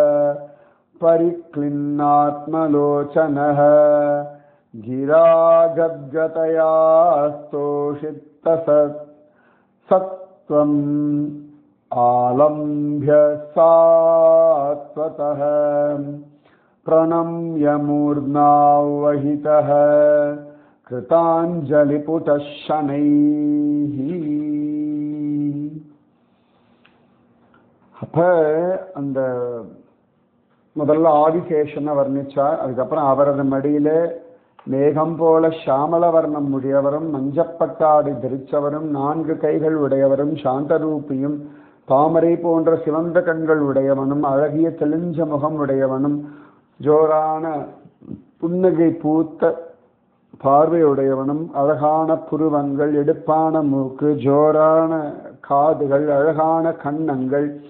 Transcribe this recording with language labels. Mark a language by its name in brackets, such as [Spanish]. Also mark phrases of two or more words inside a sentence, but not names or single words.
[Sanskrit] परिक्लिन्नात्मलोचनः गिरा गद्गतया स्तोषितसत् सत्त्वम् आलम्भ्य सात्वतः प्रणम्य मूर्ध्नावहितः कृताञ्जलिपुटः शनैः. [Tamil] அப்ப அந்த முதல்ல ஆதிசேஷனை வர்ணிச்சார். அதுக்கப்புறம் அவரது மடியில மேகம் போல ஷாமல வர்ணம் உடையவரும் மஞ்சப்பட்டாடி தரிச்சவரும் 4 கைகள் உடையவரும் சாந்தரூபியும் தாமரை போன்ற சிவந்த கண்கள் உடையவனும் அழகிய தெளிஞ்ச முகம் உடையவனும் ஜோரான புன்னகை பூத்த பார்வையுடையவனும் அழகான புருவங்கள் எடுப்பான மூக்கு ஜோரான காதுகள் அழகான கன்னங்கள்